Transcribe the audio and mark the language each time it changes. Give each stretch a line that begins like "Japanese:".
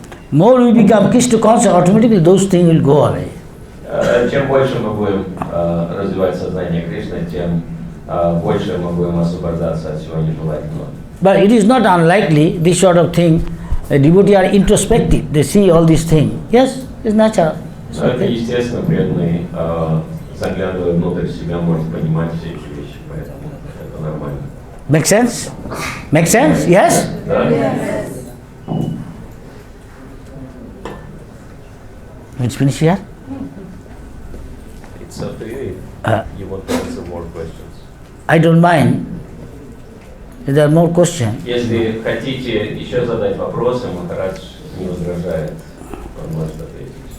English: More we become Krishna conscious, automatically those things will go away.
Russian: Чем больше мы будем развивать сознание Кришны, тем больше мы будем освобождаться от всего нежелательного.
English: But it is not unlikely, this sort of thing, the devotee are introspective, they see all these things. Yes, it's natural. It's
Russian: Это
English: okay.
Russian: естественно, преданный, заглядывая внутрь себя, может понимать все эти вещи, поэтому это нормально.
English: Make sense? Make sense? Yes?
Russian: Да?
English: Let's finish here. It's up to you if you want to answer more questions. I don't mind. If there are more questions.
Russian: Если хотите еще задать вопросы, Махарадж не возражает, он может ответить.